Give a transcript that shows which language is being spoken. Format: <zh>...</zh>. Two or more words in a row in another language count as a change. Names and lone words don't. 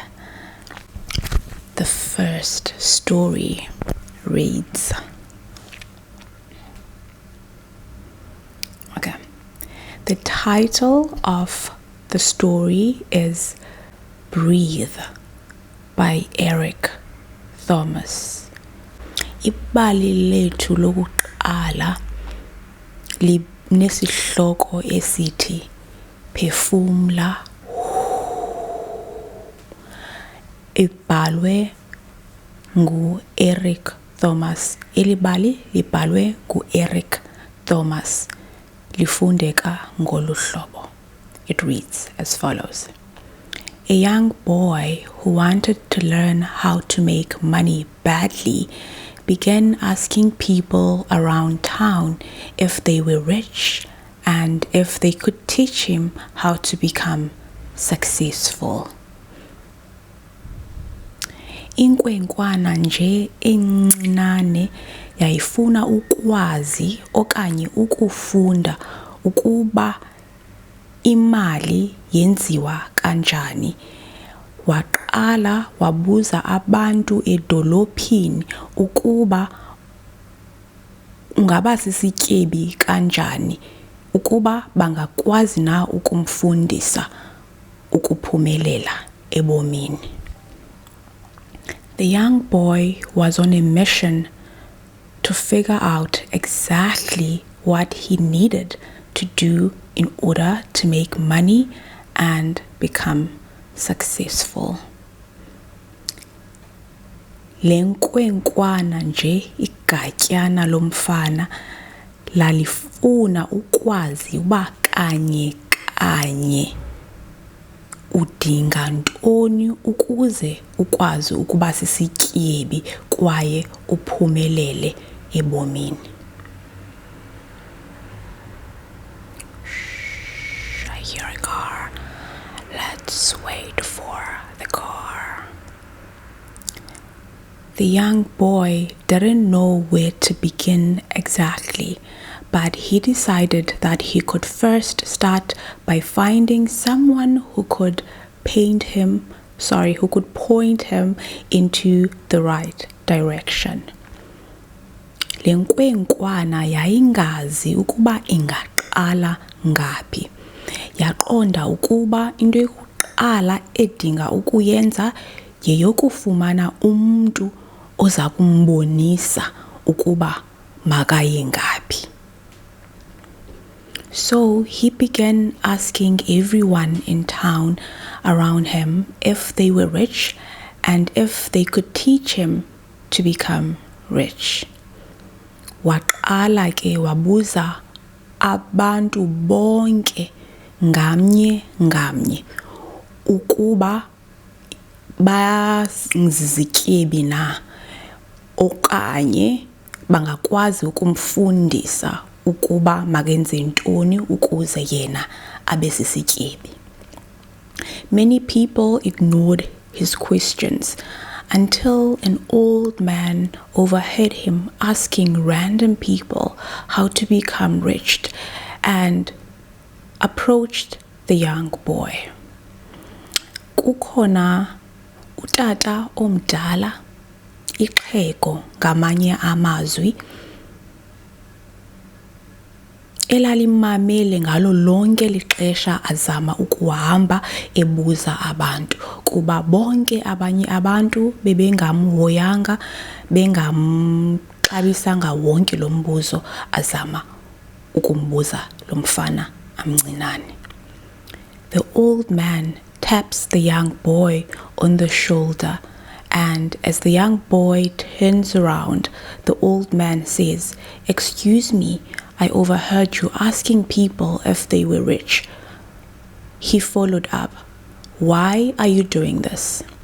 <en>The first story reads, okay, the title of the story is Breathe by Eric Thomas.</en> <xh>Ibali lethu lokuqala linesihloko esithi Phefumla. Ibhalwe ngu-Eric Thomas. Elibali libhalwe ngu-Eric Thomas. Lifundeka ngolu hlobo.</xh> <en>It reads as follows. A young boy who wanted to learn how to make money badly began asking people around town if they were rich and if they could teach him how to become successful.</en> <xh>Inkwenkwana nje encinane yayifuna ukwazi okanye ukufunda ukuba imali yenziwa kanjani. Waqala wabuza abantu edolophini ukuba ungaba sisityebi kanjani, ukuba bangakwazi na ukumfundisa ukuphumelela ebomini.</xh> <en>The young boy was on a mission to figure out exactly what he needed to do in order to make money and become successful.</en> <xh>Lenkwenkwana nje igatyana lomfana lalifuna ukwazi uba kanye kanye udinga ntoni ukuze ukwazi ukuba sisityebi kwaye uphumelele ebomini.</xh> <en>I hear a car. Let's wait for the car. The young boy didn't know where to begin exactly, but he decided that he could first start by finding someone who could point him into the right direction.</en> <xh>Lenkwenkwana yayingazi ukuba ingaqala ngaphi. Yaqonda ukuba into yokuqala edinga ukuyenza yeyokufumana umntu oza kumbonisa ukuba makaye ngaphi.</xh> <en>So he began asking everyone in town around him if they were rich and if they could teach him to become rich.</en> <xh>Waqala ke wabuza abantu bonke ngamnye ngamnye ukuba bazizityebi na okanye bangakwazi ukumfundisa ukuba makenze ntoni ukuze yena abe sisityebi.</xh> <en>Many people ignored his questions until an old man overheard him asking random people how to become rich and approached the young boy.</en> <xh>Kukhona utata omdala, ixhego ngamanye amazwi, elalimamele ngalo lonke lixesha azama ukuhamba ebuza abantu kuba bonke abanye abantu bebengamhoyanga, akawuxabisanga wonke lo mbuzo azama ukumbuza lo mfana amncinane.</xh> <en>The old man taps the young boy on the shoulder, and as the young boy turns around, the old man says, "Excuse me, I overheard you asking people if they were rich." He followed up, "Why are you doing this?"</en>